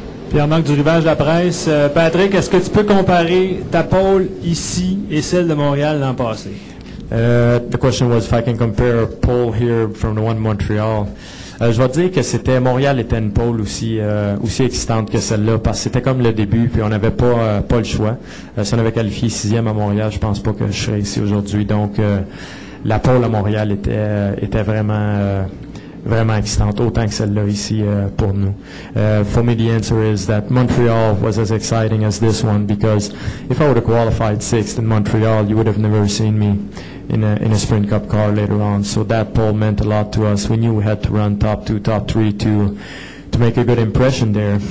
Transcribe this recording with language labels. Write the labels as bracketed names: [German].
[French] Pierre-Marc du Rivage de la Presse. Patrick, est-ce que tu peux comparer ta pole ici et celle de Montréal l'an passé? [English] The question was if I can compare a pole here from the one in Montreal. [French] Je vais dire que Montréal était une pole aussi excitante que celle-là, parce que c'était comme le début, puis on n'avait pas le choix. Si on avait qualifié 6e à Montréal, je pense pas que je serais ici aujourd'hui. Donc la pole à Montréal était vraiment excitante, autant que celle-là ici pour nous. [English] For me, the answer is that Montreal was as exciting as this one, because if I would have qualified 6th in Montreal, you would have never seen me in a Sprint Cup car later on. So that pole meant a lot to us. We knew we had to run top 2, top 3 to make a good impression there.